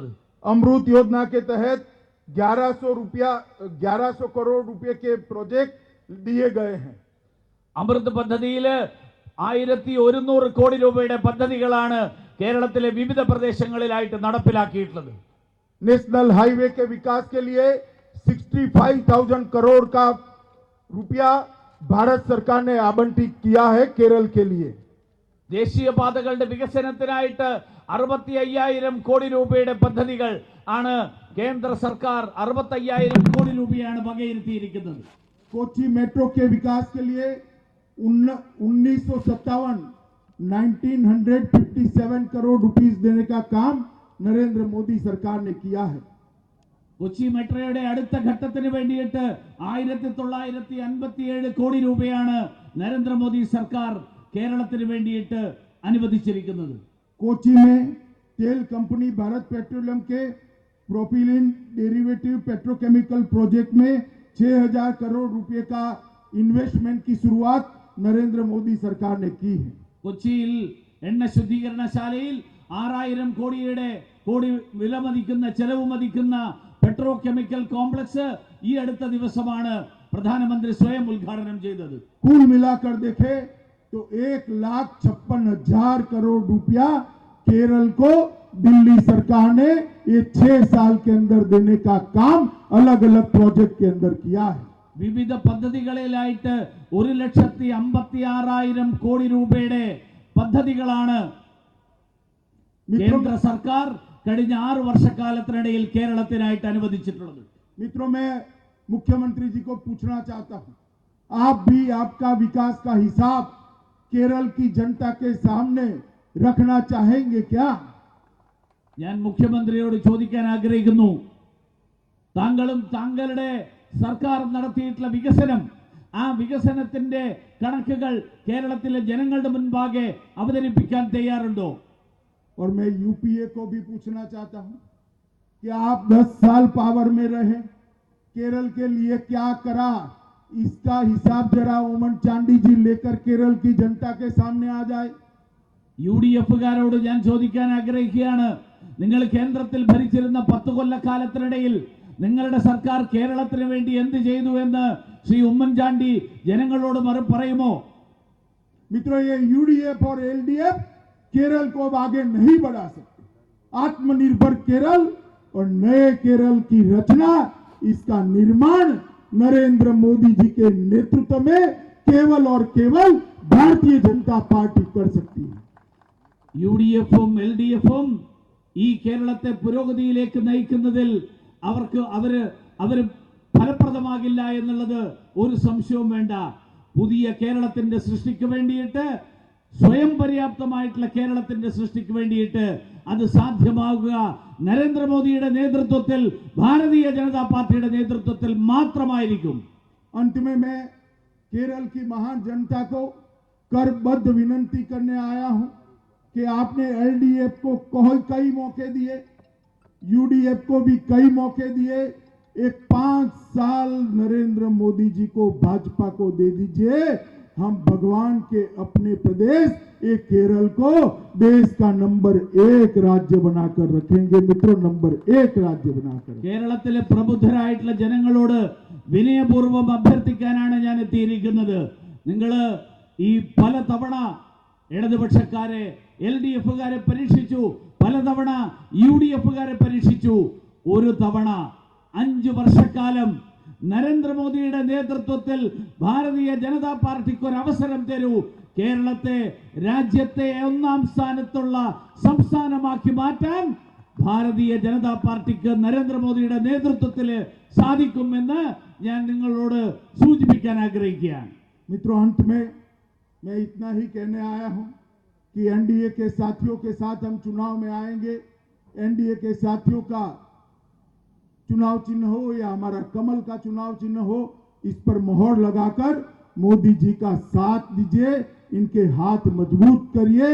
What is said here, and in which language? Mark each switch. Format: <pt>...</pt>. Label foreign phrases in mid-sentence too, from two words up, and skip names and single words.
<hi>अमृत योजना के तहत 1100 करोड़ रुपए के प्रोजेक्ट दिए गए हैं.</hi> <ml>അമൃത് പദ്ധതിയിൽ 1100 കോടി രൂപയുടെ പദ്ധതികളാണ് കേരളത്തിലെ വിവിധ പ്രദേശങ്ങളിലായിട്ട് നടപ്പിലാക്കിയിട്ടുള്ളത്.</ml> <en>National Highway</en> <hi>के विकास के लिए 65,000 करोड़ का रुपया भारत सरकार ने आवंटित किया है केरल के लिए.</hi> <ml>ദേശീയപാതകളുടെ വികസനത്തിനായിട്ട് 65,000 കോടി രൂപയുടെ പദ്ധതികൾ ആണ് കേന്ദ്ര സർക്കാർ 65,000 കോടി രൂപയാണ് വകയിരുത്തിയിരിക്കുന്നത്.</ml> <hi>कोच्चि मेट्रो के विकास के लिए 1957 करोड़ रुपीस देने का काम नरेंद्र मोदी सरकार ने किया है.</hi> <ml>കൊച്ചി മെട്രോയുടെ അടുത്ത ഘട്ടത്തിന് വേണ്ടിയിട്ട് 1957 കോടി രൂപയാണ് നരേന്ദ്രമോദി സർക്കാർ കേരളത്തിന് വേണ്ടിയിട്ട് അനുവദിച്ചിരിക്കുന്നത്.</ml> <hi>कोच्चि में तेल कंपनी भारत पेट्रोलियम के</hi> <en>propylene derivative petrochemical project</en> <hi>में 6,000 करोड़ रुपए का इन्वेस्टमेंट की शुरुआत नरेंद्र मोदी सरकार ने की है।</hi> <ml>കൊച്ചിയിൽ എണ്ണ ശുദ്ധീകരണശാലയിൽ 6000 കോടി വില മതിക്കുന്ന ചെലവ് മതിക്കുന്ന</ml> <en>petro chemical complex</en> <ml>ഈ അടുത്ത ദിവസമാണ് പ്രധാനമന്ത്രി സ്വയം ഉദ്ഘാടനം ചെയ്തത്.</ml> <hi>कुल मिलाकर देखे तो 1,56,000 करोड़ रुपया केरल को दिल्ली सरकार ने ये 6 साल के अंदर देने का काम अलग अलग प्रोजेक्ट के अंदर किया है.</hi> <ml>വിവിധ പദ്ധതികളിലായിട്ട് 1,56,000 കോടി രൂപയുടെ പദ്ധതികളാണ് കേന്ദ്ര സർക്കാർ കഴിഞ്ഞ 6 വർഷക്കാലത്തിനിടയിൽ കേരളത്തിനായിട്ട് അനുവദിച്ചിട്ടുള്ളത്.</ml> <hi>मित्रों, मैं मुख्यमंत्री जी को पूछना चाहता हूं, आप भी आपका विकास का हिसाब केरल की जनता के सामने रखना चाहेंगे क्या?</hi> <ml>ഞാൻ മുഖ്യമന്ത്രിയോട് ചോദിക്കാൻ ആഗ്രഹിക്കുന്നു, താങ്കളും താങ്കളുടെ സർക്കാർ നടത്തിയിട്ടുള്ള വികസനം, ആ വികസനത്തിന്റെ കണക്കുകൾ കേരളത്തിലെ ജനങ്ങളുടെ മുൻപാകെ അവതരിപ്പിക്കാൻ തയ്യാറുണ്ടോ?</ml> <hi>और मैं यूपीए को भी पूछना चाहता हूं कि आप 10 साल पावर में रहे, केरल के लिए क्या करा, इसका हिसाब जरा ओमन चांडी जी लेकर केरल की जनता के सामने आ जाए.</hi> <ml>UDF-കാരോട് ഞാൻ ചോദിക്കാൻ ആഗ്രഹിക്കുകയാണ്, നിങ്ങൾ കേന്ദ്രത്തിൽ ഭരിച്ചിരുന്ന 10 കൊല്ലക്കാലത്തിനിടയിൽ നിങ്ങളുടെ സർക്കാർ കേരളത്തിന് വേണ്ടി എന്ത് ചെയ്തു എന്ന് ശ്രീ ഉമ്മൻചാണ്ടി ജനങ്ങളോട് പറയുമോ?</ml> <hi>मित्रों, ये यूडीएफ और एलडीएफ केरल को अब आगे नहीं बढ़ा सकते. आत्मनिर्भर केरल और नए केरल की रचना, इसका निर्माण नरेंद्र मोदी जी के नेतृत्व में केवल और केवल भारतीय जनता पार्टी कर सकती है.</hi> <ml>UDF-ഉം LDF-ഉം ഈ കേരളത്തെ പുരോഗതിയിലേക്ക് നയിക്കുന്നതിൽ അവര് ഫലപ്രദമാകില്ല എന്നുള്ളത് ഒരു സംശയവും വേണ്ട. പുതിയ കേരളത്തിന്റെ സൃഷ്ടിക്ക് വേണ്ടിയിട്ട്, സ്വയം പര്യാപ്തമായിട്ടുള്ള കേരളത്തിന്റെ സൃഷ്ടിക്ക് വേണ്ടിയിട്ട് അത് സാധ്യമാകുക നരേന്ദ്രമോദിയുടെ നേതൃത്വത്തിൽ, ഭാരതീയ ജനതാ പാർട്ടിയുടെ നേതൃത്വത്തിൽ മാത്രമായിരിക്കും.</ml> <hi>अंत में मैं केरल की महान जनता को करबद्ध विनंती करने आया हूं कि आपने एलडीएफ को कई मौके दिए, यूडीएफ को भी कई मौके दिए. एक 5 साल नरेंद्र मोदी जी को, भाजपा को दे दीजिए. हम भगवान के अपने प्रदेश एक केरल को देश का नंबर 1 राज्य बनाकर रखेंगे. मित्रों, नंबर 1 राज्य बनाकर.</hi> <ml>കേരളത്തിലെ പ്രബുദ്ധരായിട്ടുള്ള ജനങ്ങളോട് വിനയപൂർവ്വം അഭ്യർത്ഥിക്കാനാണ് ഞാൻ എത്തിയിരിക്കുന്നത്. നിങ്ങൾ ഈ പലതവണ ഇടതുപക്ഷക്കാരെ, LDF-കാരെ പരീക്ഷിച്ചു, പലതവണ UDF-കാരെ പരീക്ഷിച്ചു. ഒരു തവണ 5 വർഷക്കാലം നരേന്ദ്രമോദിയുടെ നേതൃത്വത്തിൽ ഭാരതീയ ജനതാ പാർട്ടിക്ക് ഒരു അവസരം തരൂ. കേരളത്തെ രാജ്യത്തെ 1ാം സ്ഥാനത്തുള്ള സംസ്ഥാനമാക്കി മാറ്റാൻ ഭാരതീയ ജനതാ പാർട്ടിക്ക് നരേന്ദ്രമോദിയുടെ നേതൃത്വത്തിൽ സാധിക്കുമെന്ന് ഞാൻ നിങ്ങളോട് സൂചിപ്പിക്കാൻ ആഗ്രഹിക്കുകയാണ്.</ml> <hi>मित्रों, अंत में मैं इतना ही कहने आया हूं कि एनडीए के साथियों के साथ हम चुनाव में आएंगे. एनडीए के साथियों का चुनाव चिन्ह हो या हमारा कमल का चुनाव चिन्ह हो, इस पर मोहर लगाकर मोदी जी का साथ दीजिए, इनके हाथ मजबूत करिए.</hi>